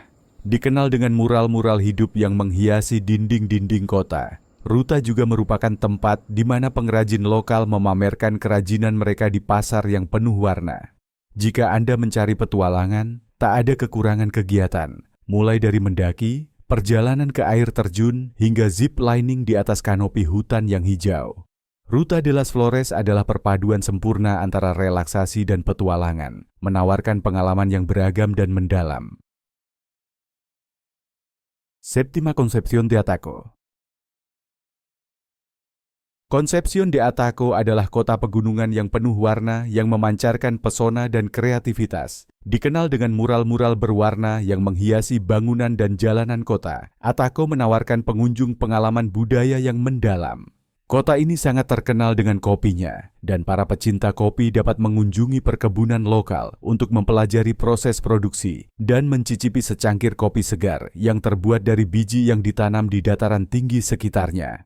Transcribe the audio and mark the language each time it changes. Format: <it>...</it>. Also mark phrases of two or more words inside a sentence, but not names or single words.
<id>Dikenal dengan mural-mural hidup yang menghiasi dinding-dinding kota, Ruta juga merupakan tempat di mana pengrajin lokal memamerkan kerajinan mereka di pasar yang penuh warna. Jika Anda mencari petualangan, tak ada kekurangan kegiatan, mulai dari mendaki, perjalanan ke air terjun, hingga</id> <en>zip lining</en> <id>di atas kanopi hutan yang hijau. Ruta de las Flores adalah perpaduan sempurna antara relaksasi dan petualangan, menawarkan pengalaman yang beragam dan mendalam.</id> <es>Séptima Concepción de Ataco.</es> <id>Concepción de Ataco adalah kota pegunungan yang penuh warna yang memancarkan pesona dan kreativitas. Dikenal dengan mural-mural berwarna yang menghiasi bangunan dan jalanan kota, Ataco menawarkan pengunjung pengalaman budaya yang mendalam. Kota ini sangat terkenal dengan kopinya, dan para pecinta kopi dapat mengunjungi perkebunan lokal untuk mempelajari proses produksi dan mencicipi secangkir kopi segar yang terbuat dari biji yang ditanam di dataran tinggi sekitarnya.</id>